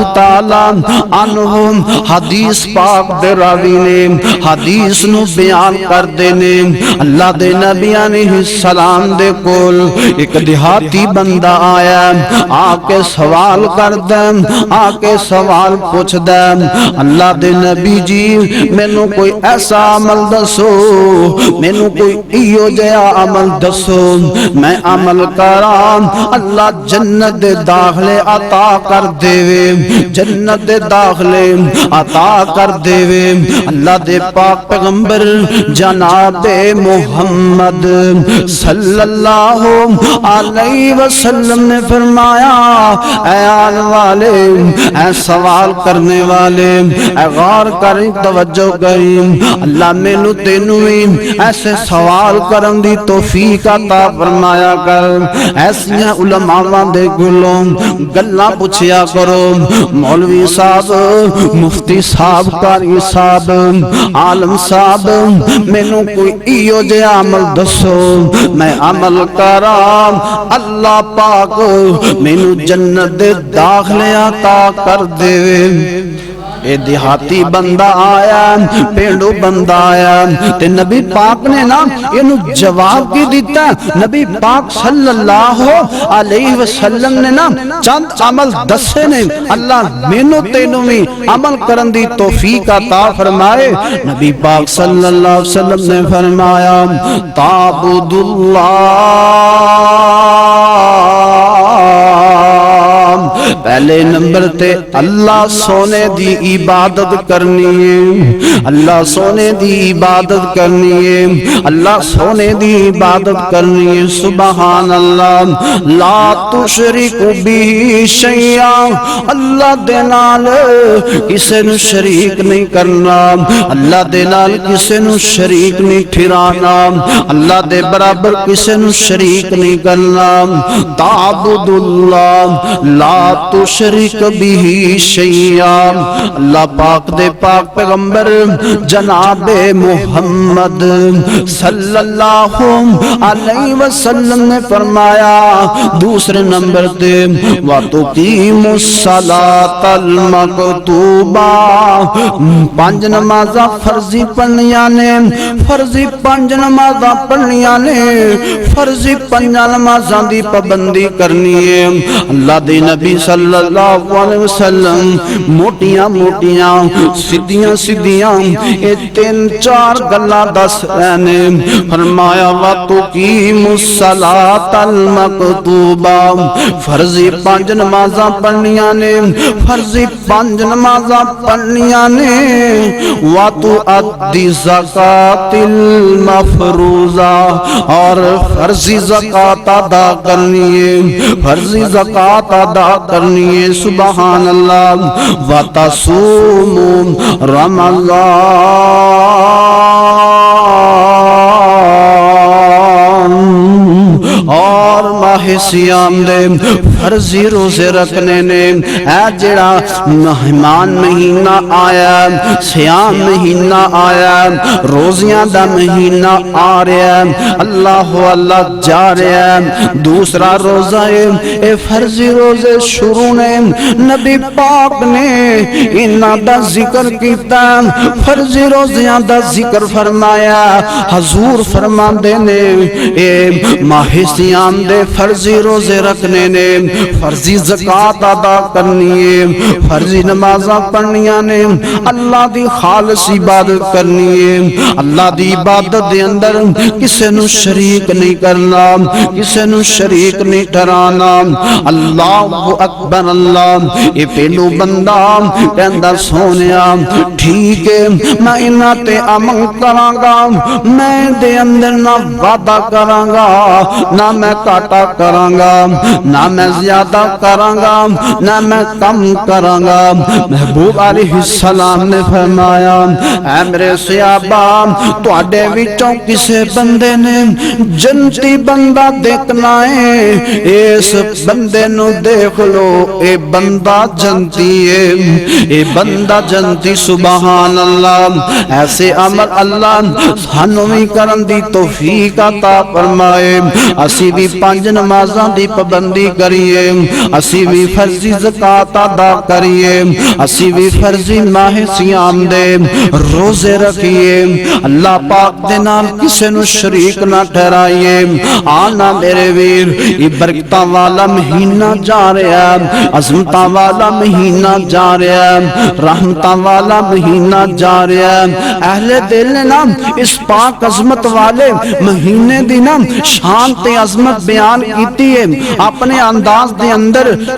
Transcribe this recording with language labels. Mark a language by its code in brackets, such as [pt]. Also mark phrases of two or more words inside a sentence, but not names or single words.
[pa] تعالی عنہ حدیث پاک دے راوی نے حدیث نو بیان کر دینے، اللہ دے نبی علیہ السلام دے کول ایک دیہاتی بندہ آیا، آ کے سوال کر دیں، آ کے سوال پوچھ دیں، اللہ دے نبی جی مینوں کوئی ایسا عمل دسو، مینوں کوئی ایو جیا عمل دسو میں عمل کراں اللہ جنت دے داخلے عطا کر دے وے، جنت دے داخلے عطا کر دے وے۔ اللہ دے پاک پیغمبر جناب محمد صلی اللہ علیہ وسلم نے فرمایا اے آن والے، اے سوال کرنے والے، اے غور کریں توجہ کریں، اللہ مینوں تینوں ایسے سوال کرن دی توفیق عطا فرمایا کر، ایسیاں علماء دے گلوں گلاں پوچھیا کرو، مولوی صاحب، مفتی صاحب، قاری صاحب، عالم صاحب مینوں کوئی ایو جیا عمل دسو میں عمل کراں اللہ پاک مینوں جنت دے داخلے عطا کر دے۔ اے دیہاتی بندہ آیا، پینڈو بندہ آیا تے نبی پاک نے نا اینو جواب کی دیتا، نبی پاک صلی اللہ علیہ وسلم نے نا چند عمل دسے نے، اللہ مینوں تینوں بھی عمل کرن دی توفیق عطا فرمائے۔ نبی پاک صلی اللہ علیہ وسلم نے فرمایا [ar] تعبد اللہ، [pa] پہلے نمبر تے اللہ سونے دی عبادت کرنی ہے، اللہ سونے دی عبادت کرنی ہے، اللہ سونے دی عبادت کرنی ہے۔ سبحان اللہ [ar] لا تشرک بھی شیئا، [pa] اللہ دے نال کسے نو شریک نہیں کرنا، اللہ دے نال کسے نو شریک نہیں ٹھہرانا، اللہ دے برابر کسے نو شریک نہیں کرنا۔ [ar] تعبد اللہ لا تشرک بھی شیئا، [pa] اللہ پاک دے پاک پیغمبر جناب محمد صلی اللہ علیہ وسلم نے فرمایا دوسرے نمبر تے [ar] وَتُقِيمُ الصَّلَاةَ الْمَكْتُوبَةَ، [pa] 5 نمازاں فرضی پڑھنیاں نے، فرضی 5 نمازاں پڑھنیاں نے، فرضی 5 نمازاں دی پابندی کرنی ہے۔ اللہ دے نبی صلی صلی اللہ علیہ وسلم موٹیاں موٹیاں سیدھیاں سیدھیاں اے تین چار گلاں دس رہے نے فرمایا وَتُقِيمُ [ar] الصَّلَاةَ الْمَكْتُوبَةَ [pa] فرضی پانچ نمازاں پڑھنیاں نے فرضی پانچ نمازاں پڑھنیاں نے [ar] وَتُؤَدِّي الزَّكَاةَ الْمَفْرُوضَةَ [pa] اور فرضی زکوٰۃ ادا کرنی ہے فرضی زکوٰۃ ادا کرنی ہے سبحان اللہ [ar] وَتَصُومُ رمضان [pa] اور ماہ سیام دے فرضی روزے رکھنے نے اے جڑا مہمان مہینہ آیا سیام مہینہ آیا روزیاں دا مہینہ آ رہا ہے اللہ اللہ جا رہا ہے دوسرا روزہ ہے اے فرضی روزے شروع نے نبی پاک نے انہاں دا ذکر کیتا فرضی روزیاں دا ذکر فرمایا حضور فرماندے نے اے ماہ سیام دے فرضی روزے رکھنے نے فرضی زکوٰۃ ادا کرنی ہے فرضی نمازاں پڑھنیاں نے اللہ دی خالص عبادت کرنی ہے اللہ دی عبادت دے اندر کسے نو شریک نہیں کرنا کسے نو شریک نہیں ٹھہرانا اللہ اکبر اللہ اے پہلو بندہ کہندا سونیا ٹھیک ہے میں انہاں تے عمل کراں گا میں دے اندر نہ وعدہ کراں گا نہ میں کاٹا کراں گا نہ میں زیادہ کراں گا نہ میں کم کراں گا محبوب علیہ السلام نے فرمایا اے میرے صحابہ تواڈے وچوں کسے بندے نے جنتی بندہ دیکھنا ہے اس بندے نو دیکھ لو اے بندہ جنتی ہے اے بندہ جنتی سبحان اللہ ایسے عمل اللہ سانوں وی کرن دی توفیق عطا فرمائے اسی بھی پانچ نمازاں دی پابندی کریے اسی بھی فرضی زکوٰۃ ادا کریے اسی بھی فرضی ماہ سیام دے روزے رکھیے اللہ پاک دے نال کسے نو شریک نہ ٹھہرائیے آنا میرے ویر یہ برکتاں والا مہینہ جا رہا ہے عظمتاں والا مہینہ جا رہا ہے رحمتاں والا مہینہ جا رہا ہے اہل دل نے نا اس پاک عظمت والے مہینے دی نا شان تے عظمت بیان کیتی ہے اپنے انداز دے اندر